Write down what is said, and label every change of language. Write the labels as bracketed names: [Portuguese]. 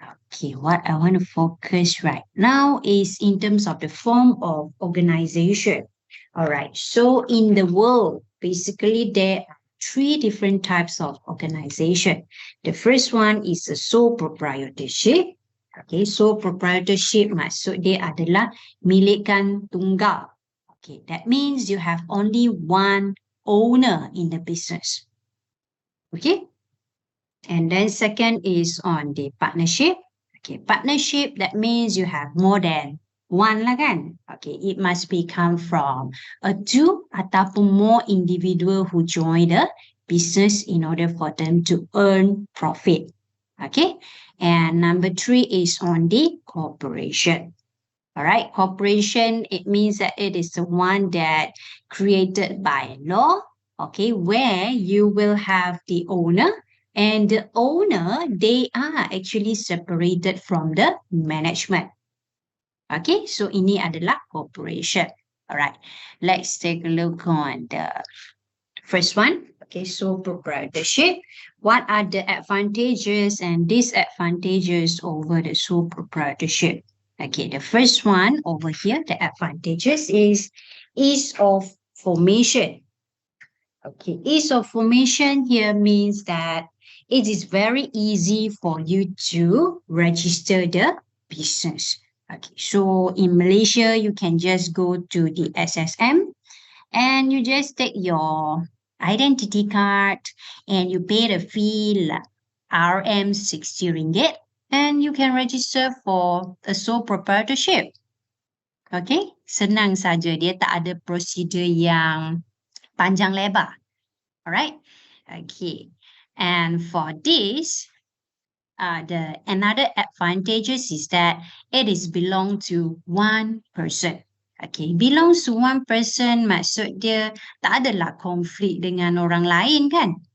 [English] Okay, what I want to focus right now is in terms of the form of organization. All right, so in the world, basically there are 3 different types of organization. The first one is a sole proprietorship. [Malay] Okay, sole proprietorship maksud dia adalah milikan tunggal. [English] Okay, that means you have only one owner in the business. Okay, and then second is on the partnership. Okay, partnership, that means you have more than one lah kan. Okay, it must be come from a 2 ataupun more individual who join the business in order for them to earn profit. Okay, and number 3 is on the corporation. All right, corporation, it means that it is the one that created by law, okay, where you will have the owner, and the owner, they are actually separated from the management. [Malay] Okay, so ini adalah corporation. [English] All right, let's take a look on the first one. Okay, so proprietorship. What are the advantages and disadvantages over the sole proprietorship? Okay, the first one over here, the advantages is ease of formation. Okay, ease of formation here means that it is very easy for you to register the business. Okay, so in Malaysia, you can just go to the SSM and you just take your identity card and you pay the fee RM 60 ringgit and you can register for a sole proprietorship. [Malay] Okay, senang saja. Dia tak ada prosedur yang panjang lebar. [English] Alright, okay. And for this, another advantages is that it is belong to one person. [Malay] Okay, belongs to one person maksud dia tak adalah konflik dengan orang lain kan.